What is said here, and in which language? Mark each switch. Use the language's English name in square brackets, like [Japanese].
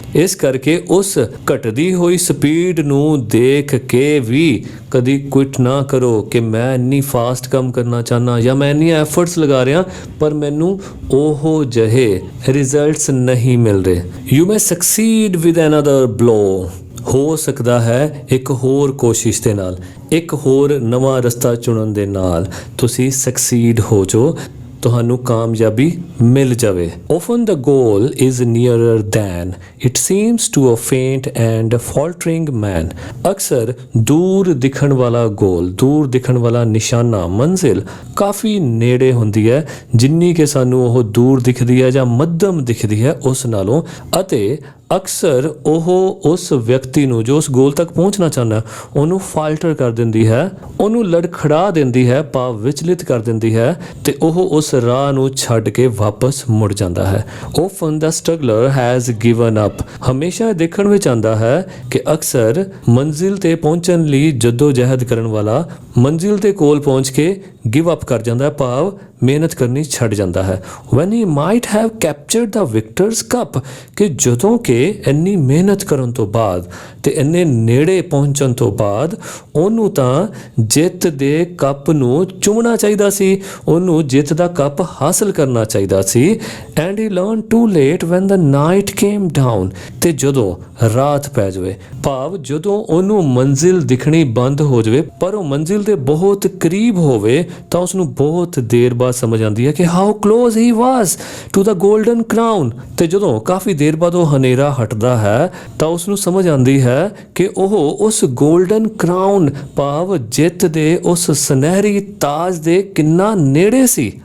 [Punjabi] ਇਸ ਕਰਕੇ ਉਸ ਘਟਦੀ ਹੋਈ ਸਪੀਡ ਨੂੰ ਦੇਖ ਕੇ ਵੀ ਕਦੀ ਕੁਇਟ ਨਾ ਕਰੋ ਕਿ ਮੈਂ ਇੰਨੀ ਫਾਸਟ ਕੰਮ ਕਰਨਾ ਚਾਹੁੰਦਾ ਜਾਂ ਮੈਂ ਇੰਨੀਆਂ ਐਫਰਟਸ ਲਗਾ ਰਿਹਾ ਪਰ ਮੈਨੂੰ ਉਹ ਜਿਹੇ ਰਿਜ਼ਲਟਸ ਨਹੀਂ ਮਿਲ ਰਹੇ। [English] You may succeed with another blow. [Punjabi] ਹੋ ਸਕਦਾ ਹੈ ਇੱਕ ਹੋਰ ਕੋਸ਼ਿਸ਼ ਦੇ ਨਾਲ, ਇੱਕ ਹੋਰ ਨਵਾਂ ਰਸਤਾ ਚੁਣਨ ਦੇ ਨਾਲ ਤੁਸੀਂ ਸਕਸੀਡ ਹੋ ਜਾਓ, ਤੁਹਾਨੂੰ ਕਾਮਯਾਬੀ ਮਿਲ ਜਾਵੇ। [English] Often the goal is nearer than it seems to a faint and faltering man। [Punjabi] ਅਕਸਰ ਦੂਰ ਦਿਖਣ ਵਾਲਾ ਗੋਲ, ਦੂਰ ਦਿਖਣ ਵਾਲਾ ਨਿਸ਼ਾਨਾ, ਮੰਜ਼ਿਲ ਕਾਫੀ ਨੇੜੇ ਹੁੰਦੀ ਹੈ ਜਿੰਨੀ ਕਿ ਸਾਨੂੰ ਉਹ ਦੂਰ ਦਿਖਦੀ ਹੈ ਜਾਂ ਮੱਧਮ ਦਿਖਦੀ ਹੈ ਉਸ ਨਾਲੋਂ, ਅਤੇ ਅਕਸਰ ਉਹ ਉਸ ਵਿਅਕਤੀ ਨੂੰ ਜੋ ਉਸ ਗੋਲ ਤੱਕ ਪਹੁੰਚਣਾ ਚਾਹੁੰਦਾ ਉਹਨੂੰ ਫਾਲਟਰ ਕਰ ਦਿੰਦੀ ਹੈ, ਉਹਨੂੰ ਲੜਖੜਾ ਦਿੰਦੀ ਹੈ, ਭਾਵ ਵਿਚਲਿਤ ਕਰ ਦਿੰਦੀ ਹੈ, ਤੇ ਉਹ ਉਸ ਰਾਹ ਨੂੰ ਛੱਡ ਕੇ ਵਾਪਸ ਮੁੜ ਜਾਂਦਾ ਹੈ। [English] Often the struggler has given up। [Punjabi] ਹਮੇਸ਼ਾ ਦੇਖਣ ਵਿੱਚ ਆਉਂਦਾ ਹੈ ਕਿ ਅਕਸਰ ਮੰਜ਼ਿਲ ਤੇ ਪਹੁੰਚਣ ਲਈ ਜਦੋਜਹਿਦ ਕਰਨ ਵਾਲਾ ਮੰਜ਼ਿਲ ਦੇ ਕੋਲ ਪਹੁੰਚ ਕੇ ਗਿਵ ਅਪ ਕਰ ਜਾਂਦਾ ਹੈ, ਭਾਵ ਮਿਹਨਤ ਕਰਨੀ ਛੱਡ ਜਾਂਦਾ ਹੈ। [English] When he might have captured the victor's cup। [Punjabi] ਕਿ ਜਦੋਂ ਕਿ ਇੰਨੀ ਮਿਹਨਤ ਕਰਨ ਤੋਂ ਬਾਅਦ ਤੇ ਇੰਨੇ ਨੇੜੇ ਪਹੁੰਚਣ ਤੋਂ ਬਾਅਦ ਉਹਨੂੰ ਤਾਂ ਜਿੱਤ ਦੇ ਕੱਪ ਨੂੰ ਚੁੰਮਣਾ ਚਾਹੀਦਾ ਸੀ, ਉਹਨੂੰ ਜਿੱਤ ਦਾ ਕੱਪ ਹਾਸਲ ਕਰਨਾ ਚਾਹੀਦਾ ਸੀ। [English] And he learned too late when the night came down। [Punjabi] ਤੇ ਜਦੋਂ ਰਾਤ ਪੈ ਜਾਵੇ, ਭਾਵ ਜਦੋਂ ਉਹਨੂੰ ਮੰਜ਼ਿਲ ਦਿਖਣੀ ਬੰਦ ਹੋ ਜਾਵੇ ਪਰ ਉਹ ਮੰਜ਼ਿਲ ਦੇ ਬਹੁਤ ਕਰੀਬ ਹੋਵੇ ਤਾਂ ਉਸਨੂੰ ਬਹੁਤ ਦੇਰ ਬਾਅਦ ਸਮਝ ਆਉਂਦੀ ਹੈ ਕਿ [English] How close he was to the golden crown. [Punjabi] ਤੇ ਜਦੋਂ ਕਾਫੀ ਦੇਰ ਬਾਅਦ ਉਹ ਹਨੇਰਾ ਹਟਦਾ ਹੈ ਤਾਂ ਉਸ ਨੂੰ ਸਮਝ ਆਉਂਦੀ ਹੈ ਕਿ ਉਹ ਉਸ ਗੋਲਡਨ ਕਰਾਊਨ, ਭਾਵ ਜਿੱਤ ਦੇ ਉਸ ਸੁਨਹਿਰੀ ਤਾਜ ਦੇ ਕਿੰਨਾ ਨੇੜੇ ਸੀ।